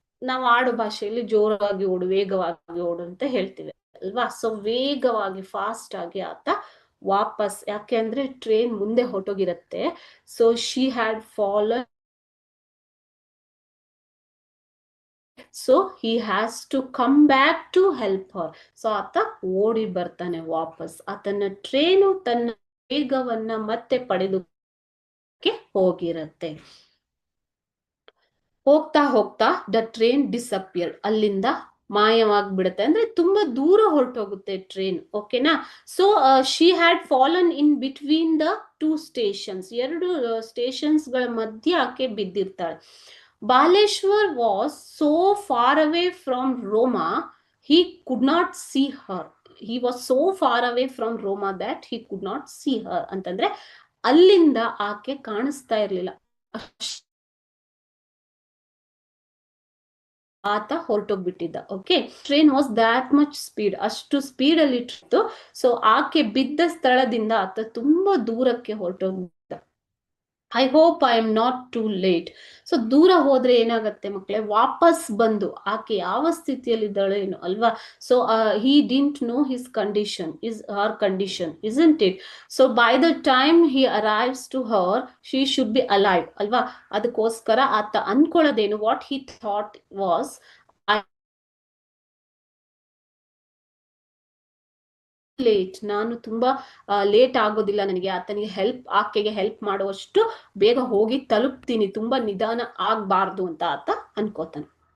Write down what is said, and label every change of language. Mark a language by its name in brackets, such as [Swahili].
[Kannada] ನಾವು ಆಡು ಭಾಷೆಯಲ್ಲಿ ಜೋರಾಗಿ ಓಡು, ವೇಗವಾಗಿ ಓಡು ಅಂತ ಹೇಳ್ತೀವಿ ಅಲ್ವಾ. ಸೊ ವೇಗವಾಗಿ, ಫಾಸ್ಟ್ ಆಗಿ ಆತ ವಾಪಸ್, ಯಾಕೆ ಅಂದ್ರೆ ಟ್ರೈನ್ ಮುಂದೆ ಹೊರಟೋಗಿರತ್ತೆ. So [English] She had fallen, so he has to come back to help her. [Kannada] So ಆತ ಓಡಿ ಬರ್ತಾನೆ ವಾಪಸ್. ಆತನ ಟ್ರೈನು ತನ್ನ ವೇಗವನ್ನ ಮತ್ತೆ ಪಡೆದುಕ್ಕೆ ಹೋಗಿರತ್ತೆ. ಹೋಗ್ತಾ [English] the train disappeared, [Kannada] ಅಲ್ಲಿಂದ ಮಾಯವಾಗ್ಬಿಡುತ್ತೆ. ಅಂದ್ರೆ ತುಂಬಾ ದೂರ ಹೊರಟೋಗುತ್ತೆ ಟ್ರೈನ್. ಓಕೆನಾ, [English] so she had fallen in between the two stations, [Kannada] ಎರಡು ಸ್ಟೇಷನ್ಸ್ ಗಳ ಮಧ್ಯೆ ಆಕೆ ಬಿದ್ದಿರ್ತಾಳೆ. [English] Baleshwar was so far away from Roma, he could not see her. He was so far away from Roma that he could not see her. [Kannada] ಅಂತಂದ್ರೆ ಅಲ್ಲಿಂದ ಆಕೆ ಕಾಣಿಸ್ತಾ ಇರ್ಲಿಲ್ಲ, ಆತ ಹೊರಟೋಗ್ಬಿಟ್ಟಿದ್ದ. [English] okay, train was that much speed, [Kannada] ಅಷ್ಟು speed ಅಲ್ಲಿ ಇತ್ತು. So ಆಕೆ ಬಿದ್ದ ಸ್ಥಳದಿಂದ ಆತ ತುಂಬಾ ದೂರಕ್ಕೆ ಹೊರಟೋಗಿದ್ದ. [English] I hope I am not too late. [Kannada] So ದೂರ ಹೋದ್ರೆ ಏನಾಗತ್ತೆ ಮಕ್ಕಳೇ? ವಾಪಸ್ ಬಂದು ಆಕೆ ಯಾವ ಸ್ಥಿತಿಯಲ್ಲಿ ಇದ್ದಾಳೆ ಏನು ಅಲ್ವಾ. [English] So he didn't know his condition, is her condition, isn't it? So by the time he arrives to her, she should be alive [Kannada] ಅಲ್ವಾ. ಅದಕ್ಕೋಸ್ಕರ ಆತ ಅನ್ಕೊಳ್ಳೋದೇನು? [English] what he thought was, [Kannada] late, ನಾನು ತುಂಬಾ ಲೇಟ್ ಆಗೋದಿಲ್ಲ, ನನಗೆ ಆತನಿಗೆ ಆಕೆಗೆ ಹೆಲ್ಪ್ ಮಾಡುವಷ್ಟು ಬೇಗ ಹೋಗಿ ತಲುಪ್ತೀನಿ, ತುಂಬಾ ನಿಧಾನ ಆಗ್ಬಾರ್ದು ಅಂತ ಆತ ಅನ್ಕೋತಾನೆ.